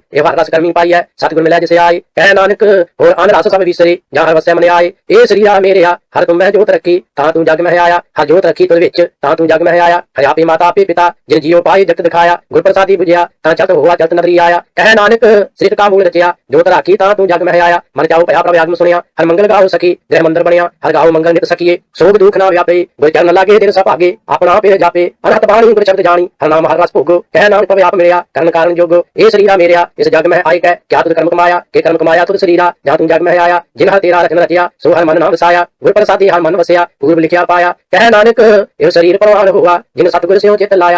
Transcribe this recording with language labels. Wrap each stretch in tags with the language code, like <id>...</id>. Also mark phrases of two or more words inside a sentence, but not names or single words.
<pa>ਏ ਹਰ ਰਸ ਕਰਮੀ ਪਾਈ ਹੈ ਸਤਗੁਰ ਮਿਲੈ ਜਿਸੇ ਆਈ। ਕਹ ਨਾਨਕ ਹੋਰ ਅਨ ਰਸ ਸਬ ਵਿਸਰੇ ਜਹਾਂ ਹਰ ਵਸੈ ਮਨ ਆਏ। ਏ ਸ਼ਰੀਰਾ ਮੇਰਿਆ ਹਰ ਤੁਮ ਮੈਂ ਜੋਤ ਰਖੀ ਤਾਂ ਤੂ ਜਗ ਮੇਂ ਆਇਆ। ਹਰ ਜੋਤ ਰਖੀ ਤੁਦ ਵਿਚ ਤਾਂ ਤੂ ਜਗ ਮੇਂ ਆਇਆ। ਹਰ ਆਪੇ ਮਾਤਾ ਆਪੇ ਪਿਤਾ ਜਿਨ ਜੀਓ ਪਾਈ ਜਗਤ ਦਿਖਾਇਆ। ਗੁਰ ਪ੍ਰਸਾਦੀ ਬੁਝਿਆ ਤਾਂ ਚਲਤ ਹੁਆ ਚਲਤ ਨਦਰੀ ਆਇਆ। ਕਹ ਨਾਨਕ ਸ੍ਰਿਤ ਕਾ ਮੂਲ ਰਚਿਆ ਜੋਤ ਰਾਖੀ ਤਾਂ ਤੂ ਜਗ ਮੇਂ ਆਇਆ। ਮਨ ਚਾਹੋ ਭਇਆ ਪ੍ਰਭ ਆਗਮ ਸੁਨਿਆ ਹਰ ਮੰਗਲ ਗਾਓ ਸਖੀ ਗ੍ਰਿਹ ਮੰਦਿਰ ਬਨਿਆ। ਹਰ ਗਾਓ ਮੰਗਲ ਨਿਤ ਸਖੀਏ ਸੋਗ ਦੁਖ ਨਾ ਵਿਆਪੇ। ਗੁਰ ਚਰਣ ਲਾਗੇ ਦਿਨ ਸਬ ਆਗੇ ਅਪਨਾ ਪੇ ਜਾਪੇ। ਅਨਹਤ ਬਾਣੀ ਗੁਰ ਸ਼ਬਦ ਜਾਨੀ ਹਰ ਨਾਮ ਹਰ ਰਸ ਭੋਗੋ। ਕਹ ਨਾਨਕ ਪਵੇ ਆਪ ਮਿਲਿਆ ਕਰਣ ਕਾਰਣ ਜੋਗੋ। ਏ ਸ਼ਰੀਰਾ ਮੇਰਿਆ ਇਸ ਜਗ ਮੇਂ ਆਈ ਕੈ ਕਿਆ ਤੁਦ ਕਰਮ ਕਮਾਇਆ ਤੁਦ ਸ਼ਰੀਰਾ ਜਹਾਂ ਤੂ ਜਗ ਮੇਂ ਆਇਆ। ਜਿਨ ਹਰ ਤੇਰਾ ਰਚਨ ਰਚਿਆ ਸੋ ਹਰ ਮਨ ਨਾ ਵਸਾਇਆ। ਗੁਰ ਪ੍ਰਸਾਦੀ ਹਰ ਮਨ ਵਸਿਆ ਪੂਰਵ ਲਿਖਿਆ ਪਾਇਆ। ਕਹ ਨਾਨਕ ਏਵ ਸ਼ਰੀਰ ਪਰਵਾਨ ਹੁਆ ਜਿਨ ਸਤਗੁਰ ਸੇ ਚਿਤ ਲਾਇਆ।</pa>